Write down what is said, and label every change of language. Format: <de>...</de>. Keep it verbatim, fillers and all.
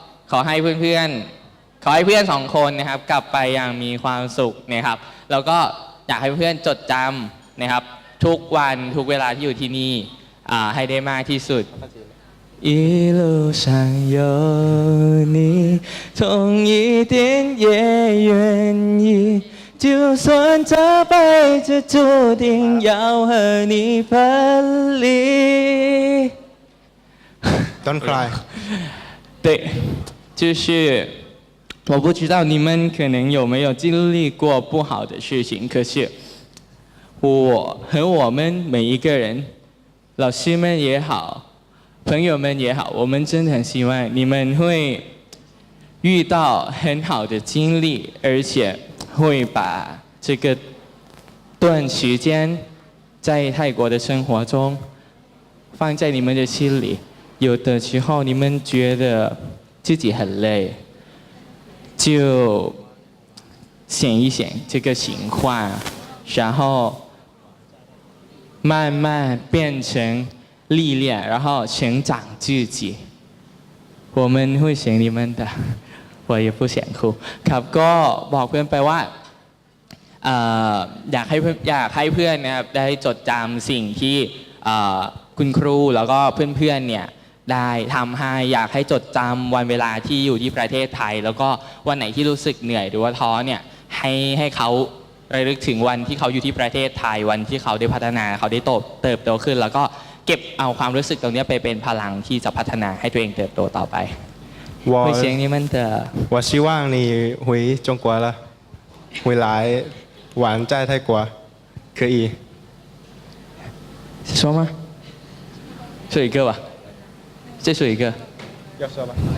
<th>ขอให้เพื่อนๆขอให้เพื่อนสองคนนะครับกลับไปอย่างมีความสุขนะครับแล้วก็อยากให้เพื่อนจดจำนะครับทุกวันทุกเวลาที่อยู่ที่นี่ให้ได้มากที่สุด</th> <zh>一路上有你，痛一点也愿意，就算这辈子注定要和你分离。</zh> <en>Don't cry</en> <zh>对，就是我不知道你们可能有没有经历过不好的事情，可是我和我们每一个人，老师们也好，朋友们也好，我们真的很希望你们会遇到很好的经历，而且会把这个段时间在泰国的生活中放在你们的心里。有的时候你们觉得自己很累，就想一想这个情况，然后慢慢变成历练，然后成长自己。我们会想你们的，我也不想哭</zh> <th>ครับก็บอกเพื่อนไปว่าเอ่ออยากให้อยากให้เพื่อนนะครับได้จดจำสิ่งที่เอ่อคุณครูแล้วก็เพื่อนๆเนี่ย ได้ทำให้อยากให้จดจำวันเวลาที่อยู่ที่ประเทศไทยแล้วก็วันไหนที่รู้สึกเหนื่อยหรือว่าท้อเนี่ยให้ให้เขาระลึกถึงวันที่เขาอยู่ที่ประเทศไทยวันที่เขาได้พัฒนาเขาได้โตเติบโตขึ้นแล้วก็เก็บเอาความรู้สึกตรงนี้ไปเป็นพลังที่จะพัฒนาให้ตัวเองเติบโตต่อไป</th> <zh>我</zh> <th>เสียงนี้มันจะ</th> <zh>我希望你回中国了回来玩在泰国可以说吗说一个吧再说一个要说吧</zh>